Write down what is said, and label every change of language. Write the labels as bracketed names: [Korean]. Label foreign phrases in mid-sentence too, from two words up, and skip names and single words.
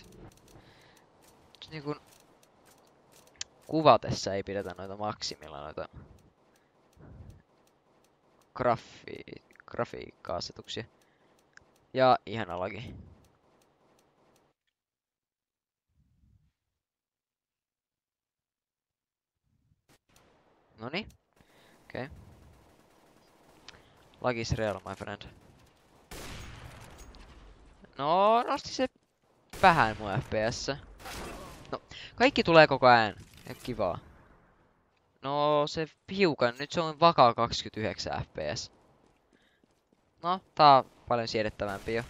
[Finnish] Niin kun kuvatessa ei pidetä noita maksimilla noita grafiikka-asetuksia. Ja ihana lagi. Noniin. Okei. [English] Okay. Lag is real, my friend. [Finnish] No, nosti se vähän mun FPS. No, kaikki tulee koko ajan. Ja kivaa. No, se hiukan. Nyt se on vakaa 29 FPS. No, tää on paljon siedettävämpi jo.